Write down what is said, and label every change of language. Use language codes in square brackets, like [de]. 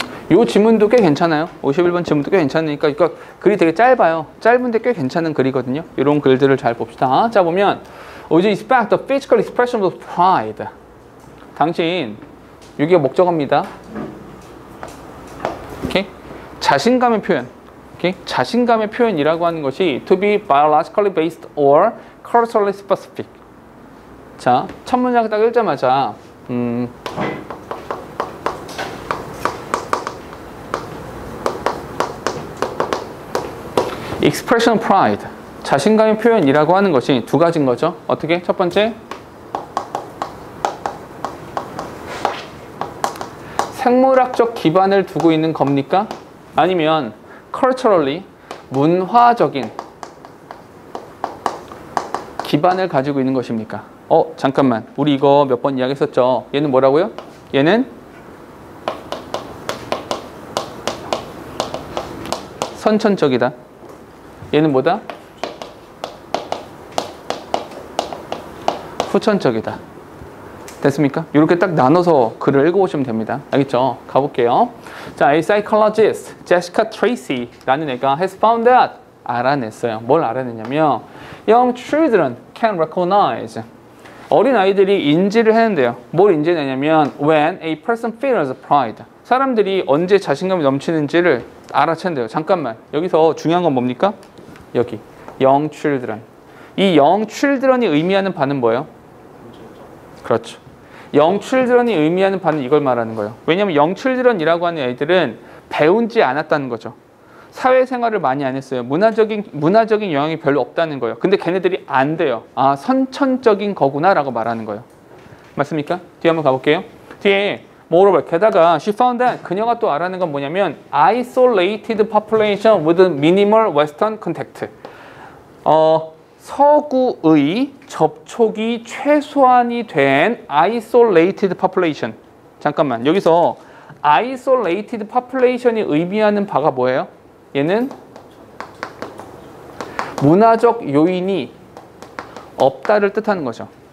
[ko] 이 지문도 꽤 괜찮아요. 51번 지문도 꽤 괜찮으니까 이거 글이 되게 짧아요. 짧은데 꽤 괜찮은 글이거든요. 이런 글들을 잘 봅시다. 자 보면 [en] Would you expect the physical expression of pride? [ko] 당신 이게 목적어입니다. 오케이? 자신감의 표현. 오케이? 자신감의 표현이라고 하는 것이 [en] to be biologically based or culturally specific. [ko] 자, 첫 문장 딱 읽자마자 [en] expression of pride, [ko] 자신감의 표현이라고 하는 것이 두 가지인 거죠. 어떻게? 첫 번째, 생물학적 기반을 두고 있는 겁니까? 아니면 culturally, 문화적인 기반을 가지고 있는 것입니까? 잠깐만, 우리 이거 몇 번 이야기했었죠. 얘는 뭐라고요? 얘는 선천적이다. 얘는 뭐다? 후천적이다. 됐습니까? 이렇게 딱 나눠서 글을 읽어보시면 됩니다. 알겠죠? 가볼게요. [en] 자, A psychologist, Jessica [ko] Tracy라는 애가 [en] has found out, [ko] 알아냈어요. 뭘 알아냈냐면 [en] young children can recognize, [ko] 어린 아이들이 인지를 해낸대요. 뭘 인지해내냐면 [en] when a person feels pride, [ko] 사람들이 언제 자신감이 넘치는지를 알아챈대요. 잠깐만, 여기서 중요한 건 뭡니까? 여기 young children, 이 young children이 의미하는 바는 뭐예요? 그렇죠. young children이 의미하는 바는 이걸 말하는 거예요. 왜냐하면 young children이라고 하는 애들은 배운지 않았다는 거죠. 사회생활을 많이 안 했어요. 문화적인 영향이 별로 없다는 거예요. 근데 걔네들이 안 돼요. 아, 선천적인 거구나 라고 말하는 거예요. 맞습니까? 뒤에 한번 가볼게요. [en] 뒤에 moreover, [ko] 게다가 [en] she found that, [ko] 그녀가 또 알아낸 건 뭐냐면 [en] isolated population with minimal western contact, [ko] 서구의 접촉이 최소한이 된 [en] isolated population. [ko] 잠깐만, 여기서 isolated population이 의미하는 바가 뭐예요? 얘는 문화적 요인이 없다를 뜻하는 거죠.